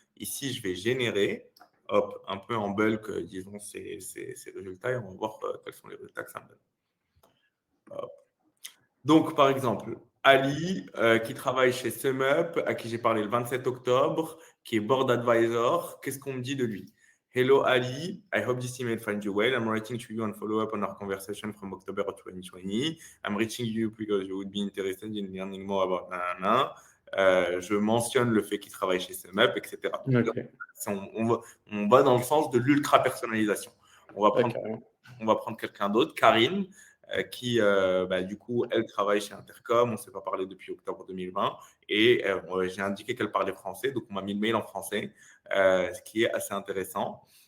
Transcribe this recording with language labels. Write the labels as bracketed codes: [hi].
[fr] Ici, je vais générer, hop, un peu en bulk, disons, ces résultats et on va voir quels sont les résultats que ça me donne. Hop. Donc, par exemple, Ali, qui travaille chez SumUp, à qui j'ai parlé le 27 octobre, qui est board advisor. Qu'est-ce qu'on me dit de lui? [en] Hello Ali, I hope this email finds you well. I'm writing to you and follow up on our conversation from October 2020. I'm reaching you because you would be interested in learning more about nanana. [fr] Je mentionne le fait qu'il travaille chez SumUp, etc. Donc, Ok, on va dans le sens de l'ultra personnalisation. On va ouais, prendre, carrément. quelqu'un d'autre, Karine, qui, du coup, elle travaille chez Intercom. On ne s'est pas parlé depuis octobre 2020. Et j'ai indiqué qu'elle parlait français. Donc, on m'a mis le mail en français, ce qui est assez intéressant.